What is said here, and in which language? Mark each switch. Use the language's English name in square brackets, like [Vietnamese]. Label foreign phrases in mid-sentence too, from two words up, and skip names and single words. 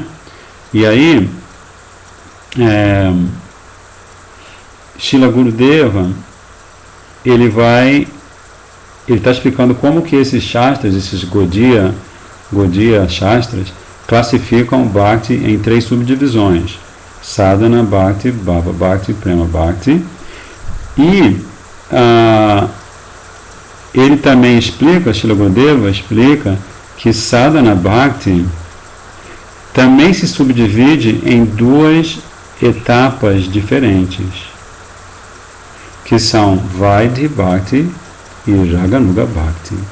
[Portuguese] E aí Srila Gurudeva, ele vai ele está explicando como que esses Shastras, esses Gaudiya Shastras, classificam o Bhakti em 3 subdivisões: Sadhana Bhakti, Bhava Bhakti, Prema Bhakti. E ele também explica, Srila Gurudeva explica, que Sadhana Bhakti também se subdivide em 2 etapas diferentes, que são Vaidhi Bhakti e Raganuga Bhakti.